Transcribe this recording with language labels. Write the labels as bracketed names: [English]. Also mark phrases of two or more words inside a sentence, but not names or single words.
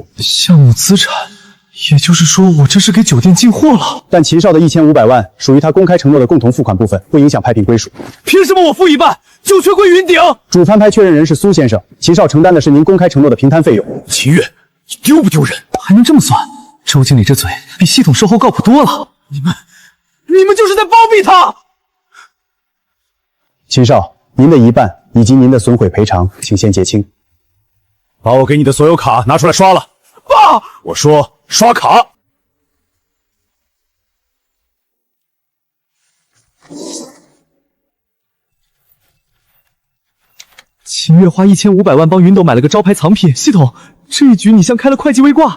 [Chinese] 項目資產，也就是說我這是給酒店進貨了。但秦少的1500萬屬於他公開承諾的共同付款部分，不影響拍品歸屬。憑什麼我付一半，酒權歸雲頂？主翻拍確認人是蘇先生，秦少承擔的是您公開承諾的平攤費用。秦月，你丟不丟人？還能這麼算？周經理這嘴比系統售後靠譜多了。你們就是在包庇他！秦少，您的一半以及您的損毀賠償，請先結清。把我給你的所有卡拿出來刷了。爸，我說刷卡。秦月花1500萬幫雲斗買了個招牌藏品，系統，這一局你像開了會計微掛。